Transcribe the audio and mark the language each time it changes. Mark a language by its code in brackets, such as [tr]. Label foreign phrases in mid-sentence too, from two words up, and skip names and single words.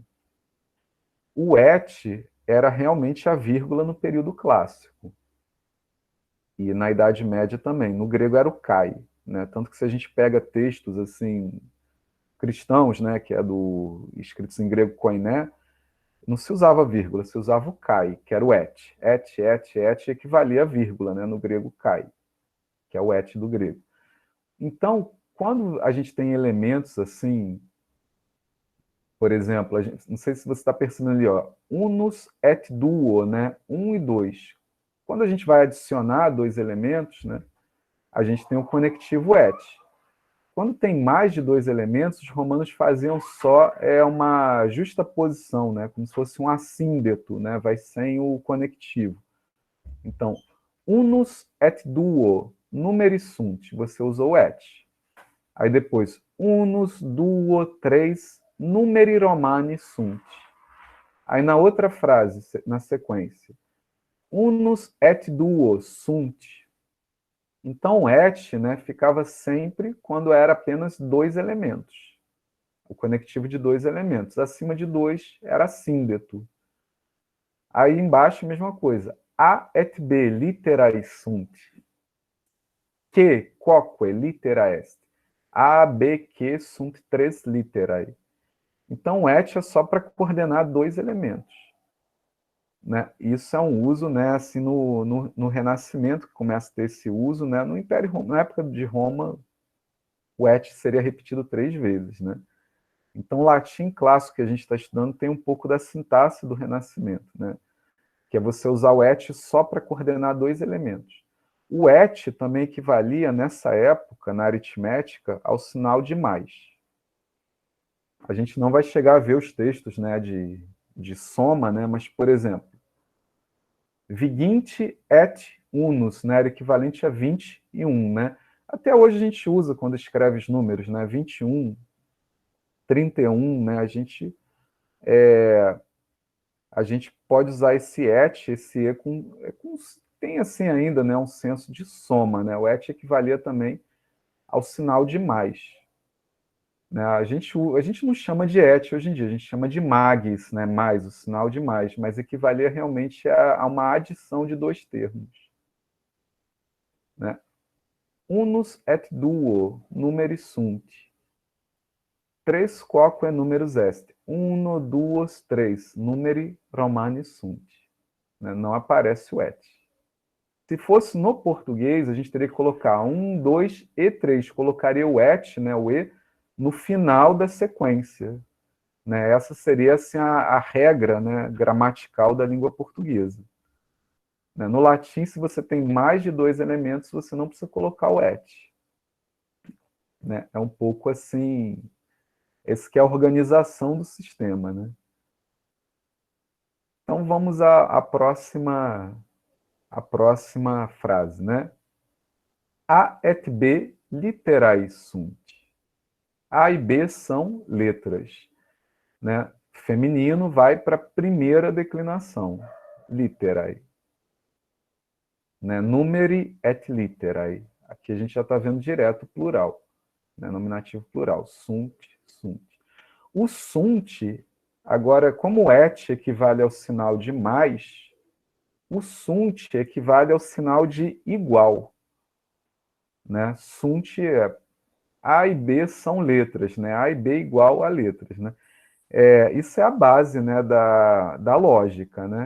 [pt] O et era realmente a vírgula no período clássico. E na Idade Média também. No grego era o kai. Né? Tanto que se a gente pega textos assim cristãos, né, que é escritos em grego koiné, não se usava vírgula, se usava o kai, que era o et. Et equivalia a vírgula, né, no grego kai, que é o et do grego. Então, quando a gente tem elementos assim, por exemplo, não sei se você está percebendo ali, ó, [la] unus et duo, [pt] né, 1 e 2. Quando a gente vai adicionar 2 elementos, né, a gente tem o conectivo et. Quando tem mais de 2 elementos, os romanos faziam só uma justaposição, né? Como se fosse um assíndeto, né? Vai sem o conectivo. Então, [la] unus et duo, numeri sunt, [pt] você usou et. Aí depois, [la] unus, duo, 3, numeri romani sunt. [pt] Aí na outra frase, na sequência, unus et duo sunt. Então, o et, né, ficava sempre quando era apenas dois elementos. O conectivo de dois elementos. Acima de dois era síndeto. Aí embaixo, mesma coisa. [la] A et B literae sunt. Que quoque litera est. A, B, Q sunt tres literae. [pt] Então, o et é só para coordenar dois elementos. Né? Isso é um uso, né, assim, no Renascimento, que começa a ter esse uso, né? No Império Romano, na época de Roma, o et seria repetido 3 vezes. Né? Então, o latim clássico que a gente está estudando tem um pouco da sintaxe do Renascimento, né? Que é você usar o et só para coordenar dois elementos. O et também equivalia, nessa época, na aritmética, ao sinal de mais. A gente não vai chegar a ver os textos, né, de soma, né, mas, por exemplo, [la] viginte et unus, [pt] né, era equivalente a 21, né? Até hoje a gente usa quando escreve os números, né, 21, 31, né, a gente pode usar esse et, esse e tem assim ainda, né, um senso de soma, né? O et equivalia também ao sinal de mais. Né? A gente não chama de et hoje em dia, a gente chama de magis, né? Mais, o sinal de mais, mas equivalia realmente a uma adição de dois termos. Né? [la] Unus et duo numeris sunt. Tres quoque numerus est. Uno, duos, três. Numeri romani sunt. [pt] Né? Não aparece o et. Se fosse no português, a gente teria que colocar 1, 2 e 3. Colocaria o et, né, o e, no final da sequência. Né? Essa seria assim, a regra, né, gramatical da língua portuguesa. Né? No latim, se você tem mais de dois elementos, você não precisa colocar o et. Né? É um pouco assim, esse que é a organização do sistema. Né? Então vamos à próxima frase, né? [la] A et B literae sunt. [pt] A e B são letras. Né? Feminino vai para a primeira declinação, literae. Né? [la] Numeri et literae. [pt] Aqui a gente já está vendo direto plural. Né? Nominativo plural. [la] Sunt, sunt. [pt] O sunt, agora, como o et equivale ao sinal de mais, o sunt equivale ao sinal de igual. Né? Sunt é A e B são letras, né? A e B igual a letras, né? Isso é a base, né, da lógica, né?